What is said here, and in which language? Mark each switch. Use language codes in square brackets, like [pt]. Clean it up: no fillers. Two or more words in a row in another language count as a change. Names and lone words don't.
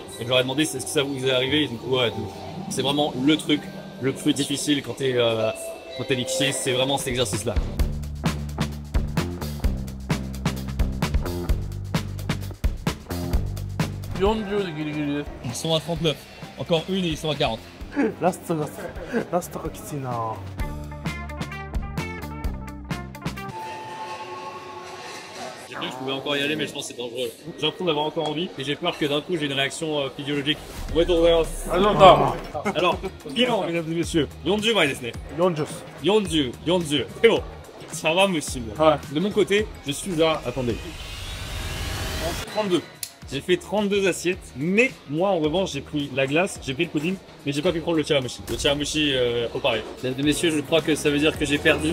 [fr] Et je leur ai demandé, est-ce que ça vous est arrivé? Ils ont dit, ouais, c'est vraiment le truc le plus difficile quand t'es lixier, c'est vraiment cet exercice-là. Ils sont à 39. Encore une et ils sont à 40. [ja] ラストがきついな。 [fr] J'ai cru que je pouvais encore y aller, mais je pense que c'est dangereux. J'ai l'impression d'avoir encore envie et j'ai peur que d'un coup j'ai une réaction physiologique. Alors, bilan, mesdames et messieurs, [ja] 40 枚ですね。 40。 [fr] 40. C'est bon. Ça va, monsieur. De mon côté, je suis à. Attendez. 32. J'ai fait 32 assiettes, mais moi en revanche j'ai pris la glace, j'ai pris le pudding, mais j'ai pas pu prendre le tiramisu. Le tiramisu, faut pareil. Mesdames et messieurs, je crois que ça veut dire que j'ai perdu.